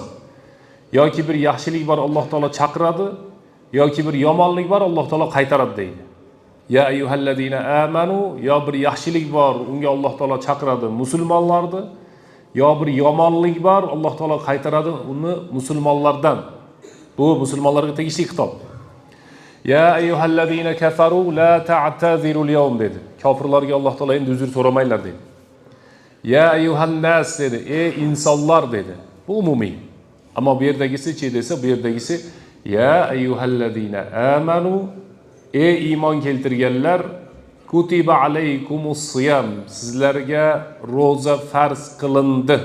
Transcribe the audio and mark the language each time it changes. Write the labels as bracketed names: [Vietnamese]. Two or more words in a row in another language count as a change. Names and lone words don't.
[Uzbek] Yoki bir yaxshilik bor Alloh taolo chaqiradi, yoki bir yomonlik bor Alloh taolo qaytaradi deydi. [Arabic] يا أيها الذين آمنوا, [Uzbek] yo bir yaxshilik bor, unga Alloh taolo chaqiradi musulmonlarni, yo bir yomonlik bor Alloh taolo qaytaradi uni musulmonlardan. Bu musulmonlarga tegishli xitob. [Arabic] يا أيها الذين كفروا لا تعتذروا اليوم dedi. [Uzbek] Kofirlarga Alloh taolo endi uzr so'ramanglar dedi. [Arabic] يا أيها الناس [Uzbek] dedi. Ey insonlar dedi. Bu umumiy. Ammo bu yerdagisi-chi desa, bu yerdagisi [Arabic] يا أيها الذين آمنوا, [Uzbek] ey iymon keltirganlar, [Arabic] كتب عليكم الصيام, [Uzbek] sizlarga ro'za farz qilindi.